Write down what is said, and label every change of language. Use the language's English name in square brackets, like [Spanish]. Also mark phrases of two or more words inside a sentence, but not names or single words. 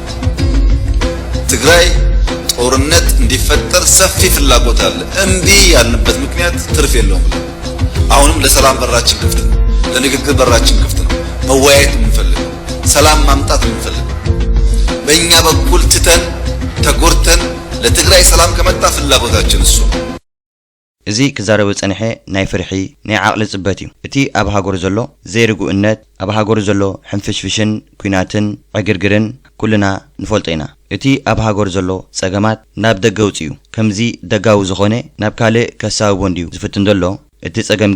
[Amharic] ትግራይ ጦርነት እንዲፈጠር ሰፊ ፍላጎት አለ። እምቢ ያልንበት ምክንያት ትርፍ የለውም። አሁንም ለሰላም በራችን ክፍት ነው፣ ለንግግር በራችን ክፍት ነው። መወያየት የምንፈልገው ሰላም ማምጣት የምንፈልገው በእኛ በኩል ትተን ተጎርተን ለትግራይ ሰላም ከመጣ ፍላጎታችን እሱ ነው። [Tigrinya] እዚ ክዛረብ ጸንሐ ናይ ፍርሒ ናይ ዓቅሊ ጽበት እዩ። እቲ ኣብ ሃገሩ ዘሎ ዘይርጉእነት ኣብ ሃገሩ ዘሎ ሕንፍሽፍሽን ኩናትን ዕግርግርን ኩልና ንፈልጦ ኢና። እቲ ኣብ ሃገሩ ዘሎ ጸገማት ናብ ደገ ውፅኡ ከምዚ ደጋዊ ዝኾነ ናብ ካልእ ከሳብቦ እንድዩ ዝፍትን ዘሎ እቲ ጸገም